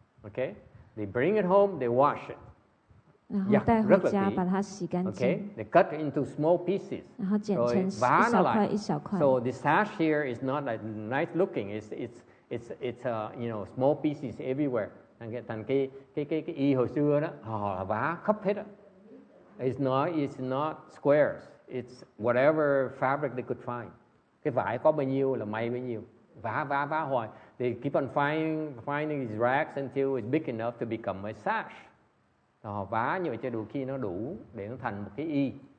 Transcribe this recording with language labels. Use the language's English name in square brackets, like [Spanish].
[English] Okay, they bring it home, they wash it. [Vietnamese] Rất là kỹ. [English] Okay, they cut it into small pieces. [Vietnamese] Rồi vá nó lại. [English] So the sash here is not like nice looking. It's small pieces everywhere. [Vietnamese] Thành cái y hồi xưa đó, họ vá khắp hết đó. [English] It's not squares. It's whatever fabric they could find. [Vietnamese] Cái vải có bao nhiêu là may bấy nhiêu. Vá hoài. [English] They keep on finding these rags until it's big enough to become a sash. [Vietnamese] Họ vá như vậy cho đủ khi nó đủ để nó thành một cái y.